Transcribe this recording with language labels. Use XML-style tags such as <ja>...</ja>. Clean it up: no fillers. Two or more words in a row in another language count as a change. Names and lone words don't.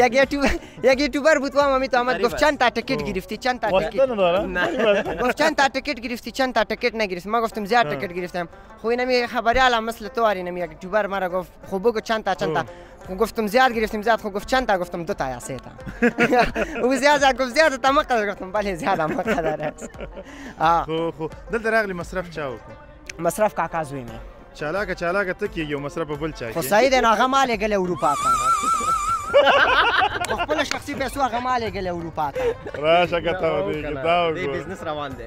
<fa>یک یوتیوبر بود و مامی تو آمد گفت چند تا تیکت گرفتی چند تا تیکت گفت چند تا تیکت گرفتی چند تا تیکت نگرفتی ما گفتم زیاد تیکت گرفتم خو اینم خبریال مثل تو اینم یک یوتیوبر مرا گفت خو بگو چند تا گفتم زیاد گرفتیم زیاد خو گفت چند تا گفتم 2 تا یا 3 تا او زیاد گفت زیاد تا مقدار گفتم بله زیاد مقدار است</fa> <ps>خو دلته راغلی مصرف چا وکړو مصرف کاکا زوی مې چالاکه ته کېږي او مصرف به بل چا خو صحیح دی نو هغه ما لېږلی اروپا ته په خپله شخصي پیسو هغه ما لېږلی اروپا ته راشه که ته ودېږي دا دې بزنس روان دی</ps>